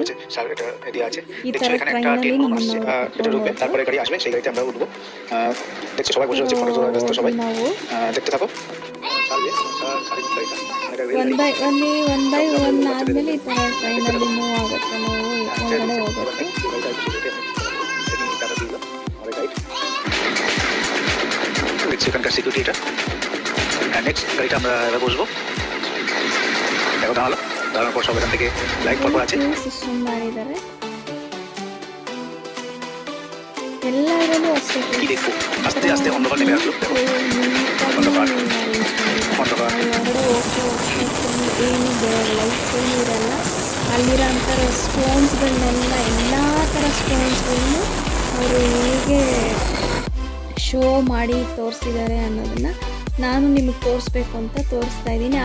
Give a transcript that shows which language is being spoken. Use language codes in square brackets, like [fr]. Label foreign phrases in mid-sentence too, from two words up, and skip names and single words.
[kn] ಈ ಥರ ಟ್ರೈನಲ್ಲಿ ನಮ್ಮನ್ನು ನಾವು [en] one by one [kn] ಆದಮೇಲೆ ಈ ಥರ ಟ್ರೈನಲ್ಲಿ ಮೂವ್ ಆಗುತ್ತೆ. ನಾವು ಹೊರಗಡೆ ಹೋಗುತ್ತೆ. [bn] সেখানকার সিকিউরিটি এটা। নেক্সট গাড়িটা আমরা এবার বসবো। দেখো তাহলে ধারণার পর সব এখান থেকে লাইট পরপর আছে। [kn] ಸಿಸ್ಟಮ್ ಮಾಡಿದ್ದಾರೆ. ಎಲ್ಲದರಲ್ಲೂ ಅಷ್ಟೇ [bn] কি দেখবো আস্তে আস্তে অন্ধকার নেমে আসলো। দেখো অন্ধকার অন্ধকার [kn] ಏನು ಲೈಟ್ಸ್ ಇರಲ್ಲ. ಅಲ್ಲಿರೋಂಥ ಸ್ಟೋನ್ಸ್ಗಳನ್ನೆಲ್ಲ ಎಲ್ಲ ಥರ ಸ್ಟೋನ್ಸ್ಗಳನ್ನು ಅವರು ಹೇಗೆ ಶೋ ಮಾಡಿ ತೋರಿಸಿದ್ದಾರೆ ಅನ್ನೋದನ್ನು ನಾನು ನಿಮಗೆ ತೋರಿಸ್ಬೇಕು ಅಂತ ತೋರಿಸ್ತಾ ಇದ್ದೀನಿ.